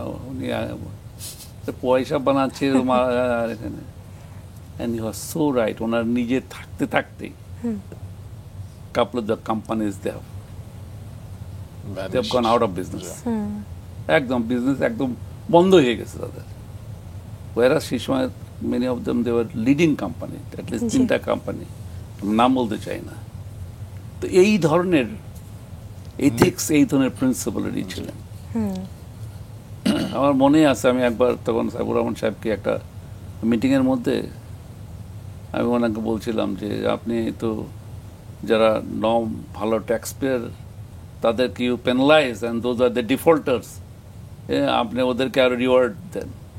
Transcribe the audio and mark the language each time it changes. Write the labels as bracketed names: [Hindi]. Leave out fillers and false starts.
[Bangla] উনি পয়সা বানাচ্ছে এখানে, [English] and you are so right, [Bangla] ওনার নিজে থাকতে থাকতে [English] couple of the companies they have gone out of business. [Bangla] একদম বিজনেস একদম বন্ধ হয়ে গেছে তাদের। [English] whereas [Bangla] সেই সময় [English] many of them they were leading company, at least [Bangla] 3টা কোম্পানি, নাম বলতে চাই না। তো এই ধরনের এথিক্স, এই ধরনের প্রিন্সিপালেরই ছিলেন। আমার মনে আছে, আমি একবার তখন সাইবুর রহমান সাহেবকে একটা মিটিংয়ের মধ্যে আমি ওনাকে বলছিলাম যে আপনি তো যারা ভালো ট্যাক্স পেয়ার তাদেরকে [English] you penalise and those are the defaulters, [Bangla] আপনি ওদেরকে আরো রিওয়ার্ড দেন।